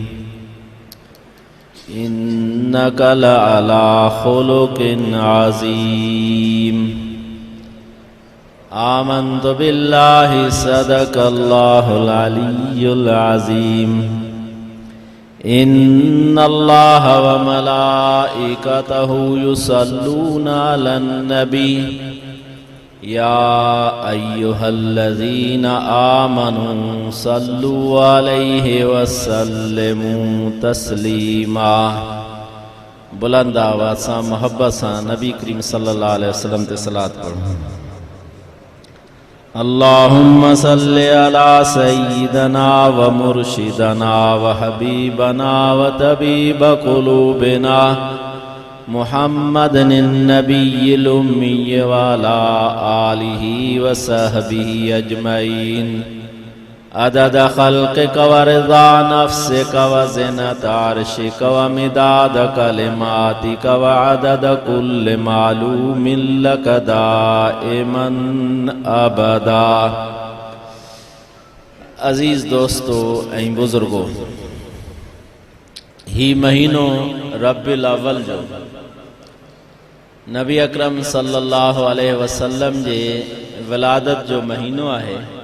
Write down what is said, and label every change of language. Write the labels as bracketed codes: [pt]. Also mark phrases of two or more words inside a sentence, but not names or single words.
[ar] إنك لعلى خلق عظيم. آمنت بالله صدق الله العلي العظيم. إن الله وملائكته يصلون على النبي يا أيها الذين آمنوا صلوا عليه وسلموا تسليما. [sd] बुलंद आवाज़ सां मोहब्बत सां नबी करीम [ar] صلى الله عليه وسلم [sd] ते सलात पढ़ो। [ar] اللهم صل على سيدنا ومرشدنا وحبيبنا وطبيب قلوبنا محمد النبي الأمي وعلى آله وصحبه أجمعين. عدد خلقك ورضا نفسك وزنة عرشك ومداد كلماتك وعدد كل معلوم لك دائما أبدا. [sd] अज़ीज़ दोस्तों ऐं बुज़ुर्गो, ही महीनो रब्बिल अव्वल जो नबी अकरम [ar] صلى الله عليه وسلم [sd] जे विलादत जो महीनो आहे।